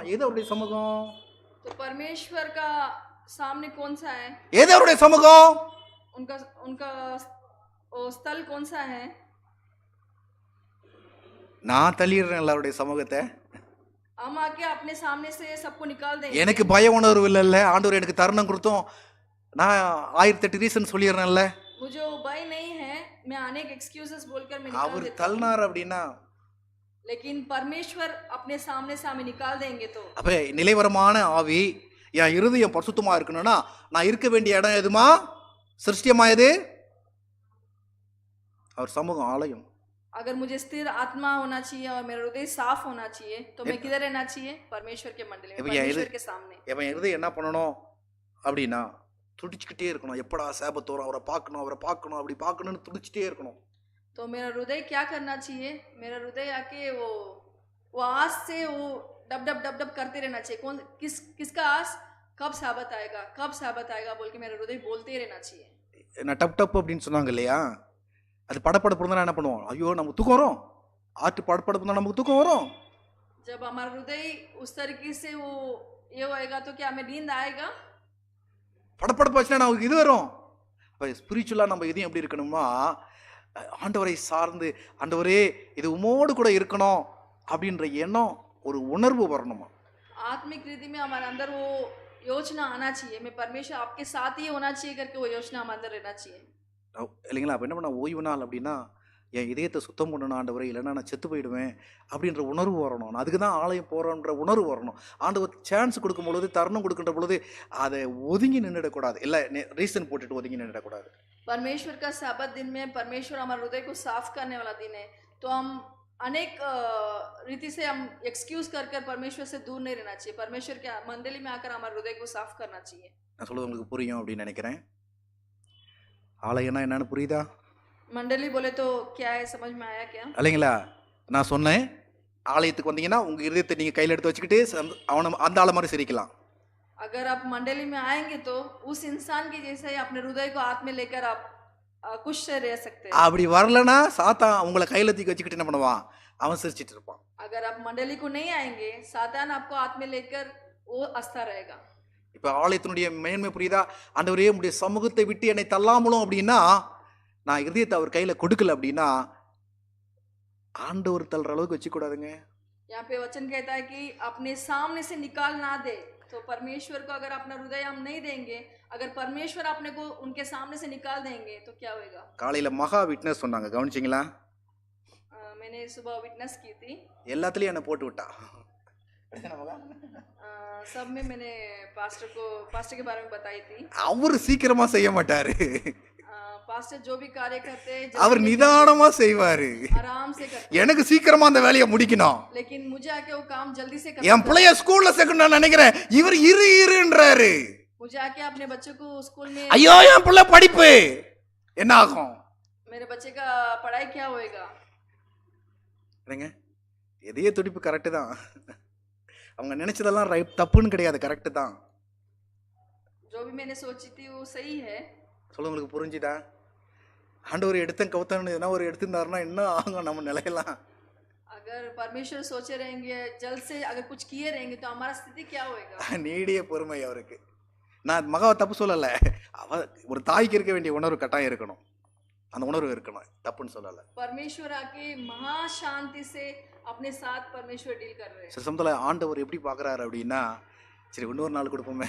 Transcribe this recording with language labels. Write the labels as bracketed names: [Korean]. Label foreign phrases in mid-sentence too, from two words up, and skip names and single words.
[Tamil] எது அவருடைய சமூகம்? [Hindi] तो परमेश्वर का सामने कौन सा है? [Tamil] எது அவருடைய சமூகம்? [Hindi] उनका उनका वो स्थल कौन सा है? [Tamil] நான் தள்ளிடுறேன் எல்லாருடைய சமூகத்தை. [Hindi] हम आके अपने सामने से सबको निकाल देंगे। [Tamil] எனக்கு பய உணர்வு இல்லைல்ல, ஆண்டவர் எனக்கு தருணம் கொடுத்தோம், நான் 1008 ரீசன் சொல்லிடுறேன்ல. [Hindi] मुझे वो भय नहीं है, मैं अनेक एक्सक्यूजेस बोलकर मैं निकाल [Tamil] அவர் [Hindi] देता हूं। [Tamil] தள்ளினார் அப்படின்னா, [Hindi] लेकिन परमेश्वर अपने सामने से हमें निकाल देंगे तो [Tamil] அப்ப நிலைவரமான ஆவி என் இருதயம் பரிசுத்தமா இருக்கணும்னா, நான் இருக்க வேண்டிய இடம் எதுமா? சிருஷ்டியமா எது? அவர் சமூகம், ஆலயம். [Hindi] अगर मुझे स्थिर आत्मा होना चाहिए और मेरा हृदय साफ होना चाहिए तो मैं किधर रहना चाहिए? परमेश्वर के मंडली में, परमेश्वर के सामने। [Tamil] என் இருதயம் என்ன பண்ணணும் அப்படின்னா, துடிச்சுக்கிட்டே இருக்கணும். எப்படா சேபத் வரும், அவரை பார்க்கணும், அவரை பார்க்கணும், அப்படி பார்க்கணும்னு துடிச்சுட்டே இருக்கணும். [Hindi] तो मेरा हृदय क्या करना चाहिए? मेरा हृदय आके वो आस से वो डब डब डब डब करते रहना चाहिए। कौन किसका आस? कब साबत आएगा, कब साबत आएगा बोल के मेरा हृदय बोलते ही रहना चाहिए। [Tamil] நான் டப் டப் அப்படின்னு சொன்னாங்க இல்லையா, அது படப்படப்பு இருந்தால் என்ன பண்ணுவோம்? ஐயோ நமக்கு தூக்கம் வரும். ஆட்டு படப்படப்பு இருந்தால் நமக்கு தூக்கம் வரும். [Hindi] जब हमारा हृदय उस तरीके से वो ये होएगा तो क्या हमें नींद आएगा? [Tamil] படப்படப்பு வச்சுனா நமக்கு இது வரும். அப்போ ஸ்பிரிச்சுவலாக நம்ம எதையும் எப்படி இருக்கணுமா, ஆண்டவரை சார்ந்து, ஆண்டவரே இது உமோடு கூட இருக்கணும் அப்படின்ற எண்ணம், ஒரு உணர்வு வரணுமா. [Hindi] आत्मिक रीति में हमारे अंदर वो योजना आना चाहिए, मैं परमेश्वर आपके साथ ही होना चाहिए करके वो योजना हमारे अंदर रहना चाहिए। [Tamil] இல்லைங்களா? அப்போ என்ன பண்ண, ஓய்வு நாள் அப்படின்னா என் இதயத்தை சுத்தம் பண்ணணும் ஆண்டவரை, இல்லைன்னா நான் செத்து போயிடுவேன் அப்படின்ற உணர்வு வரணும். நான் அதுக்கு தான் ஆலயம் போகிறோன்ற உணர்வு வரணும். ஆண்டவர் சான்ஸ் கொடுக்கும் பொழுது, தருணம் கொடுக்கின்ற பொழுது அதை ஒதுங்கி நின்றுடக்கூடாது. இல்லை ரீசன் போட்டுட்டு ஒதுங்கி நின்றுடக்கூடாது. [Hindi] परमेश्वर का साबत दिन में परमेश्वर हमारे हृदय को साफ करने वाला दिन है, तो हम अनेक रीति से हम एक्सक्यूज कर कर परमेश्वर से दूर नहीं रहना चाहिए। परमेश्वर के मंडली में आकर हमारे हृदय को साफ करना चाहिए। [Tamil] நான் சொல்றது உங்களுக்கு புரியும் அப்படின்னு நினைக்கிறேன். ஆலயம்னா என்னன்னு புரியுதா? [Hindi] मंडली बोले तो क्या है, समझ में आया क्या? [Tamil] இல்லைங்களா? நான் சொன்னேன், ஆலயத்துக்கு வந்தீங்கன்னா உங்கள் இருதயத்தை நீங்கள் கையில் எடுத்து வச்சுக்கிட்டு அவனை அந்த ஆளை மாதிரி சிரிக்கலாம். [Hindi] अगर आप मंडली में आएंगे तो उस इंसान के जैसे ही अपने हृदय को हाथ में लेकर आप खुश से रह सकते हैं। [Tamil] அப்படி வரலனா சாத்தான் உங்களை கையில் தூக்கி வச்சுக்கிட்டு என்ன பண்ணுவான்? அவன் சிரிச்சிட்டு இருப்பான். [Hindi] अगर आप मंडली को नहीं आएंगे, सातान आपको हाथ में लेकर वो हंसता रहेगा। [Tamil] இப்போ ஆலயத்தினுடைய மேன்மை புரியுதா? ஆண்டவரே உம்முடைய சமூகத்தை விட்டு என்னை தள்ளாமலும் அப்படின்னா, நான் இருதயத்தை அவர் கையில் கொடுக்கல அப்படின்னா, ஆண்டவர் தள்ளுற அளவுக்கு வச்சுக்கூடாதுங்க. [Hindi] यहाँ पे वचन कहता है कि अपने सामने से निकाल ना दे। तो परमेश्वर को अगर अपना हृदय हम नहीं देंगे, अगर परमेश्वर अपने को उनके सामने से निकाल देंगे तो क्या होगा? [Tamil] காலையில் மகா விட்னஸ் சொன்னாங்க, கவனிச்சிங்களா? [Hindi] मैंने सुबह विटनेस की थी, [Tamil] எல்லாத்துலேயும் என்னை போட்டு விட்டா. [Hindi] सब में मैंने पास्टर के बारे में बताई थी। [Tamil] அவர் சீக்கிரமா செய்ய மாட்டாரு. [Hindi] पास्टर जो भी कार्य करते हैं [Tamil] அவர் நிதானமா செய்வாரு. [Hindi] आराम से करते [Tamil] எனக்கு சீக்கிரமா அந்த வேலையை முடிக்கணும். [Hindi] हैं। लेकिन मुझे आके वो काम जल्दी से [Tamil] என் [Hindi] करना [Tamil] பிள்ளைய ஸ்கூல்ல சேர்க்கணும் நான் நினைக்கிறேன். இவர் இருன்றாரு. [Hindi] मुझे आके अपने बच्चों को स्कूल में [Tamil] ஐயோ என் பிள்ளை படிப்பு என்ன ஆகும்? [Hindi] मेरे बच्चे का पढ़ाई क्या होएगा। [Tamil] இல்லைங்க, எதையே துடிப்பு கரெக்டு தான். அவங்க நினைச்சதெல்லாம் தப்புன்னு கிடையாது, கரெக்டு தான். [Hindi] जो भी मैंने सोची थी वो सही है। [Tamil] சொல்ல உங்களுக்கு புரிஞ்சுதா? ஆண்டவர் எடுத்தன் கவுத்தன்னு எதனா ஒரு எடுத்திருந்தாருன்னா என்ன ஆகும் நம்ம நிலையெல்லாம்? [Hindi] अगर परमेश्वर सोचे रहेंगे जल्द से अगर कुछ किए रहेंगे तो हमारा स्थिति क्या होएगा। [Tamil] நீடிய பொறுமை அவருக்கு. நான் மகாவை தப்பு சொல்லலை. அவ ஒரு தாய்க்கு இருக்க வேண்டிய உணர்வு கட்டாயம் இருக்கணும், அந்த உணர்வு இருக்கணும், தப்புன்னு சொல்லலை. [Hindi] परमेश्वर आके महाशांति से अपने साथ परमेश्वर डील कर रहे हैं। [Tamil] சில சமயத்தில் ஆண்டவர் எப்படி பார்க்குறாரு அப்படின்னா, சரி இன்னொரு நாள் கொடுப்போமே,